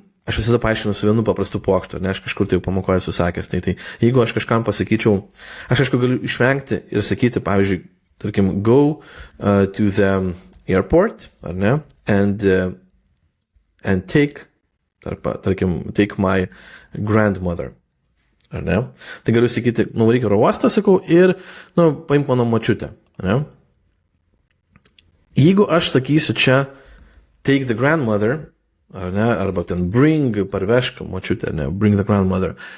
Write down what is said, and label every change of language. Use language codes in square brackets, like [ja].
[lt] Aš visada paaiškinu su vienu paprastu pokštu, ne, aš kažkur tai pamokoju susakęs. Tai jeigu aš kažkam pasakyčiau, aš aišku galiu išvengti ir sakyti, pavyzdžiui, tarkim, [en] go to the airport, [lt] ar ne? [en] And take, [lt] tarkim, [en] take my grandmother. [lt] Ar ne? Tai galiu sakyti, nuvaryk oro uostą, sakau, ir, paimk mano močiutę. Ar ne? Jeigu aš sakysiu čia, [en] take the grandmother, [lt] ar ne? Arba ten [en] bring, [lt] parvešk močiutę, ne? [en] Bring the grandmother.